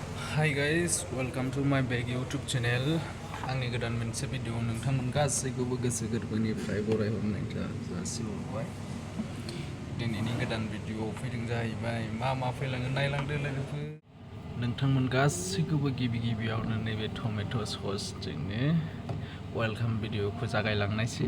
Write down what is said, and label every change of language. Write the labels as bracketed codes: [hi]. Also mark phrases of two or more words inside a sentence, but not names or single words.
[en] Hi guys, welcome to my big YouTube channel. [brx] आंनि गोदान मोनसे भिडिअ नोंथांमोन गासैखौबो गोसो गोरबोनिफ्राय बरायहरनाय जासिहरबाय। दिनैनि गोदान भिडिअ फैदों जाहैबाय मा फैलाङो नायलांदो लोगोफोर। नोंथांमोन गासैखौबो गिबियावनो नैबे टमेट' ससजोंनो वेलकाम भिडिअखौ जागायलांनायसै।